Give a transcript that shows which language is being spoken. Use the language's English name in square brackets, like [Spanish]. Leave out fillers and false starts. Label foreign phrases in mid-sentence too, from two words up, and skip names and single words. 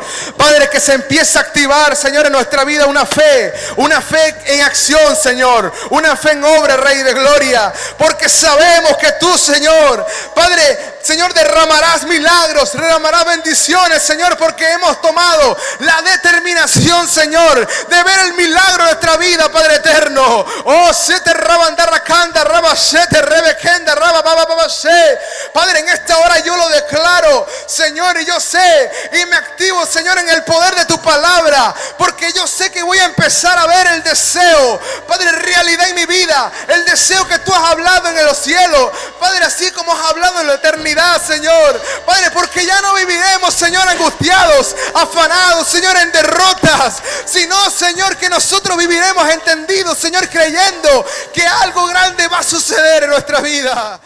[Spanish] Padre, que se empiece a activar, Señor, en nuestra vida una fe en acción, Señor. Una fe en obra, Rey de Gloria. Porque sabemos que tú, Señor, Padre, Señor, derramarás milagros, derramarás bendiciones, Señor, porque hemos tomado la determinación, Señor, de ver el milagro de nuestra vida, Padre eterno. Oh, sete rabandarracanda, rabashete, rebekenda, rababababashe. Padre, en esta hora yo lo declaro, Señor, y yo sé y me activo, Señor, en el poder de tu palabra, porque yo sé que voy a empezar a ver el deseo, Padre, realidad en mi vida, el deseo que tú has hablado en los cielos, Padre, así como has hablado en la eternidad, Señor, Padre, porque ya no viviremos, Señor, angustiados, afanados, Señor, en derrotas, sino, Señor, que nosotros viviremos entendidos, Señor, creyendo que algo grande va a suceder en nuestra vida.